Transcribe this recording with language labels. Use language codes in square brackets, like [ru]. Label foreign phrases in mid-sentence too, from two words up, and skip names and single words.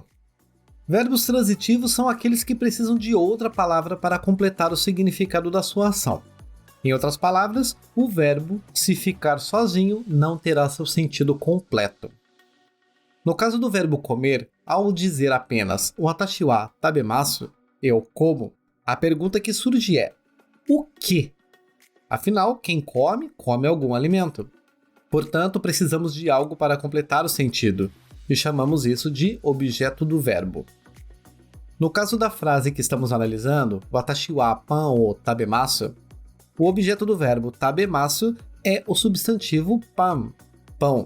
[pt] Verbos transitivos são aqueles que precisam de outra palavra para completar o significado da sua ação. Em outras palavras, o verbo, se ficar sozinho, não terá seu sentido completo. No caso do verbo comer, ao dizer apenas [ja] 私は食べます, [pt] eu como, a pergunta que surge é: o quê? Afinal, quem come, come algum alimento. Portanto, precisamos de algo para completar o sentido, e chamamos isso de objeto do verbo. No caso da frase que estamos analisando, [ja] 私はパンを食べます, [pt] o objeto do verbo tabemasu é o substantivo pan, pão.